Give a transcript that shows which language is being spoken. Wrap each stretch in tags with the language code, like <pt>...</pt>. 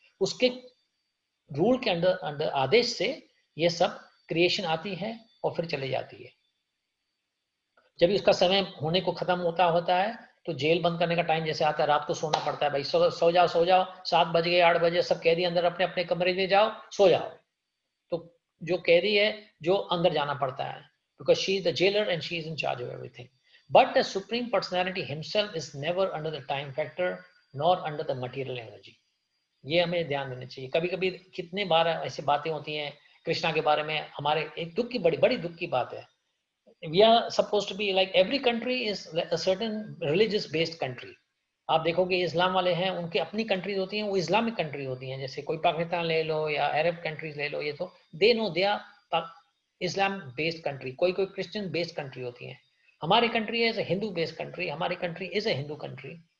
<hi>उसके रूल के under under आदेश से ये सब क्रिएशन आती है और फिर चली जाती है। जब इसका समय होने को खत्म होता है तो जेल बंद करने का टाइम जैसे आता है, रात को सोना पड़ता है, भाई सो जाओ 7 बज गए 8 बजे, सब कैदी अंदर अपने अपने कमरे में जाओ, सो जाओ। तो जो कैदी है जो अंदर जाना पड़ता है,</hi> <en>because she is the jailer and she is in charge of everything. But the supreme personality himself is never under the time factor nor under the material energy.</en> <hi>ये हमें ध्यान देना चाहिए। कभी कभी कितने बार ऐसी बातें होती हैं कृष्णा के बारे में, हमारे एक दुख की बड़ी दुख की बात है।</hi> <en>We are supposed to be like every country is a certain religious based country.</en> <hi>आप देखोगे इस्लाम वाले हैं, उनकी अपनी कंट्रीज होती हैं, वो इस्लामिक कंट्री होती हैं। जैसे कोई पाकिस्तान ले लो या अरब कंट्रीज ले लो, ये तो</hi> <en>They know they are Islam based country.</en> <hi>कोई क्रिश्चियन बेस्ड कंट्री होती है। हमारी country</hi> <en>is a Hindu based country,</en> <hi>हमारी country is a Hindu country.</hi>